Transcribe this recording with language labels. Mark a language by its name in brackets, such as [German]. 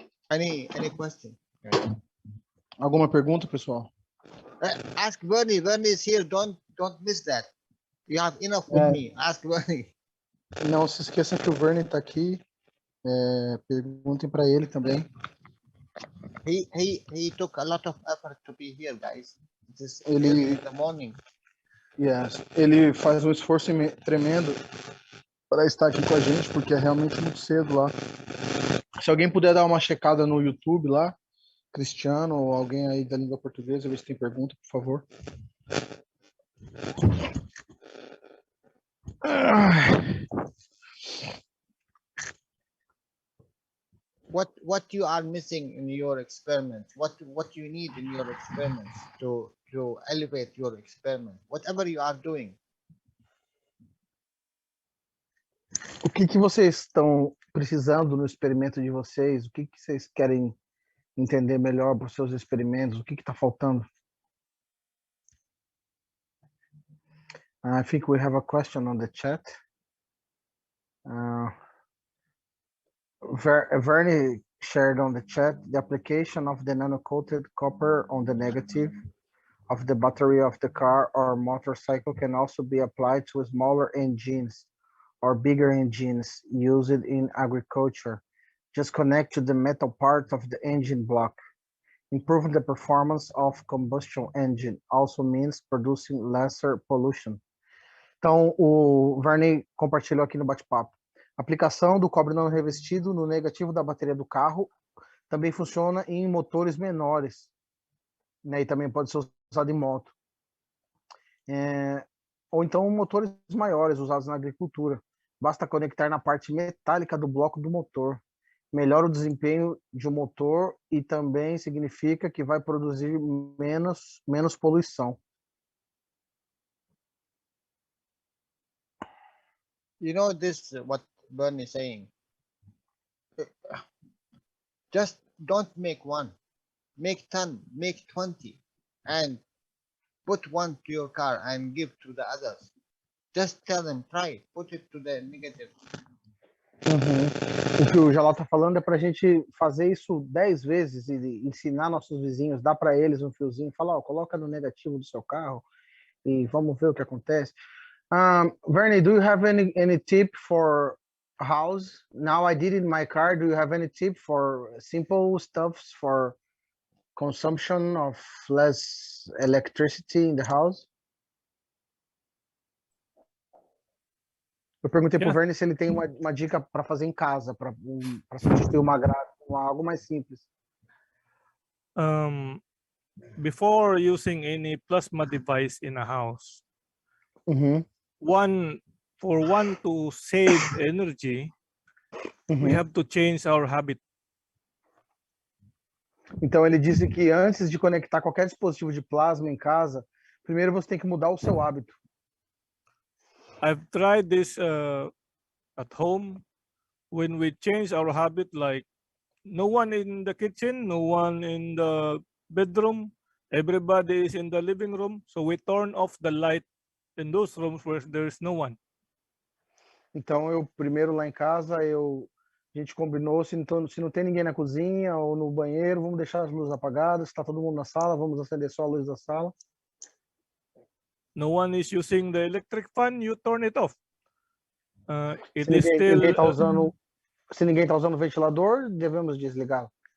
[English] Any question? [Portuguese] Alguma pergunta, pessoal? [English] Ask Vernie. Vernie is here. Don't miss that. You have enough with me. Ask Vernie. [Portuguese] Não se esqueçam que o Vernie está aqui. Perguntem para ele também. [English] He took a lot of effort to be here, guys. This early in the morning. Yes. [Portuguese] Ele faz um esforço tremendo para estar aqui com a gente, porque é realmente muito cedo lá. Se alguém puder dar uma checada no YouTube lá, Cristiano ou alguém aí da língua portuguesa, ver se tem pergunta, por favor. [English] What you are missing in your experiment? What you need in your experiments to elevate your experiment? Whatever you are doing. [Portuguese] O que vocês estão precisando no experimento de vocês? O que vocês querem entender melhor para os seus experimentos? O que está faltando? [English] I think we have a question on the chat. Vernie shared on the chat the application of the nano-coated copper on the negative of the battery of the car or motorcycle can also be applied to smaller engines or bigger engines used in agriculture. Just connect to the metal part of the engine block. Improving the performance of combustion engine also means producing lesser pollution. [Portuguese] Então, o Vernie compartilhou aqui no bate-papo. Aplicação do cobre não revestido no negativo da bateria do carro também funciona em motores menores, né? E também pode ser usado em moto. ou então motores maiores usados na agricultura. Basta conectar na parte metálica do bloco do motor. Melhora o desempenho de um motor e também significa que vai produzir menos poluição. [English] You know this, what Bernie is saying. Just don't make one. Make 10, make 20, and put one to your car and give to the others. Just tell them, try, put it to the negative. [Portuguese] O que o Jalal está falando é para a gente fazer isso 10 vezes e ensinar nossos vizinhos, dar para eles um fiozinho, falar, coloca no negativo do seu carro e vamos ver o que acontece. [English] Vernie, do you have any tip for a house? Now I did it in my car. Do you have any tip for simple stuffs for consumption of less electricity in the house? [Portuguese] Eu perguntei para o Vernie se ele tem uma dica para fazer em casa, para substituir o Magrav com algo mais simples. [English] Before using any plasma device in a house, for one to save energy, we have to change our habit. [Portuguese] Então ele disse que antes de conectar qualquer dispositivo de plasma em casa, primeiro você tem que mudar o seu hábito. [English] I've tried this at home. When we change our habit, like no one in the kitchen, no one in the bedroom, everybody is in the living room, so we turn off the light in those rooms where there is no one. [Portuguese] Então eu primeiro lá em casa a gente combinou, se não tem ninguém na cozinha ou no banheiro, vamos deixar as luzes apagadas. Se está todo mundo na sala, vamos acender só a luz da sala. [English] No one is using the electric fan, you turn it off. [Portuguese] Se ninguém está usando o ventilador, devemos desligá-lo.